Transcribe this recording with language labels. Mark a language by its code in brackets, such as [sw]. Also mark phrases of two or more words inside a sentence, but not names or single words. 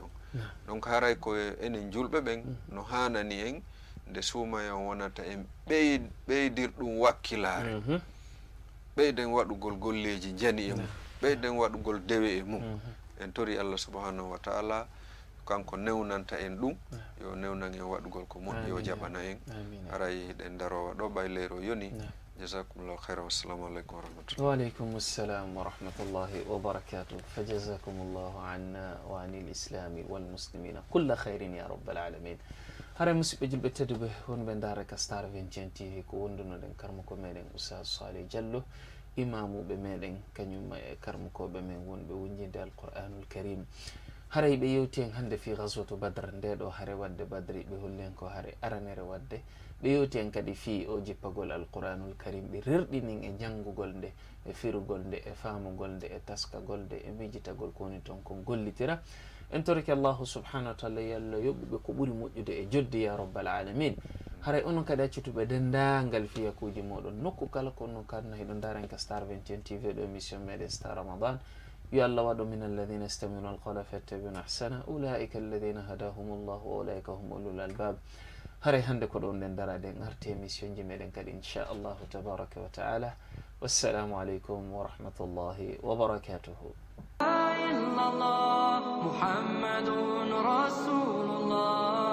[ff] on donc haray ko enen julɓe ɓen no hanani en nde suumaye on wonata en ɓeydir ɗum wakkilare ɓeyden waɗugol golleji jani e mum ɓeyden waɗugol dewe e mum en tori [ar] الله سبحانه وتعالى [ff] kanko newnanta en ɗum yo newnan en waɗugol ko moƴƴi o jaɓana en aray hiɗen darowa ɗo ɓayleyro yoni [ar] جزاكم الله خيرا والسلام عليكم ورحمة الله وعليكم السلام ورحمة الله وبركاته فجزاكم الله عنا وعن الإسلام والمسلمين كل خير يا رب العالمين [ff] hare musidɓe julɓe tedduɓe wonɓe ndaara ka Star 21 TV ko wondunoɗen karmuko meɗen Oustaz Salih Diallo imamuɓe meɗen kañumma e karmukoɓe men wonɓe wonjinde [ar] القرآن الكريم [ff] haray ɓe yewti en hannde fi [ar] غزوة بدر [ff] nde ɗo hare wadde badri ɓe holli en ko hare aranere wadde ɓe yewti en kadi fi o jippagol [ar] القرآن الكريم [ff] ɓe rerɗinin e janngugol nde e firugol nde e famugol nde e taskagol nde e mijitagol ko woni toon kon gollitira en toriki [ar] الله سبحانه وتعالى [ff] yallah yoɓɓuɓe ko ɓuri moƴƴude e joddi [ar] يا رب العالمين [ff] haray onon kadi accutuɓe dendagal fiyakuji moɗon nokku kala ko onon kadna heɗo daren ka Star 21 TV ɗo émission meɗen Star Ramadan yo Allah waɗo [ar] من الذين يستمعون القول فيتبعون أحسنه أولئك الذين هداهم الله وأولئك هم أولو الألباب [ff] haray hande ko ɗon nden darade en arti émission ji meɗen kadi [ar] إن شاء الله تبارك وتعالى والسلام عليكم ورحمة الله وبركاته. محمد رسول الله